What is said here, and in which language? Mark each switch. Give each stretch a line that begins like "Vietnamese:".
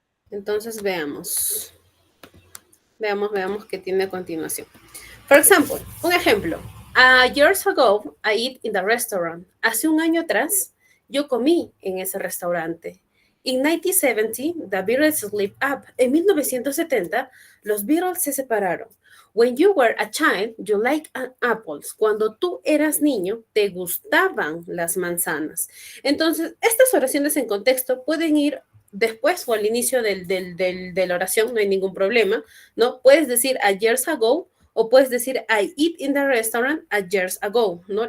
Spanish: Entonces, veamos qué tiene a continuación.
English: For example,
Spanish: un ejemplo.
English: Years ago, I ate in the restaurant.
Spanish: Hace un año atrás, yo comí en ese restaurante.
English: In 1970, the Beatles split up.
Spanish: En 1970, los Beatles se separaron.
English: When you were a child, you liked apples.
Spanish: Cuando tú eras niño, te gustaban las manzanas. Entonces, estas oraciones en contexto pueden ir después o al inicio de la oración, no hay ningún problema, ¿no? Puedes decir a years ago o puedes decir
English: I eat in the restaurant a years ago,
Spanish: ¿no?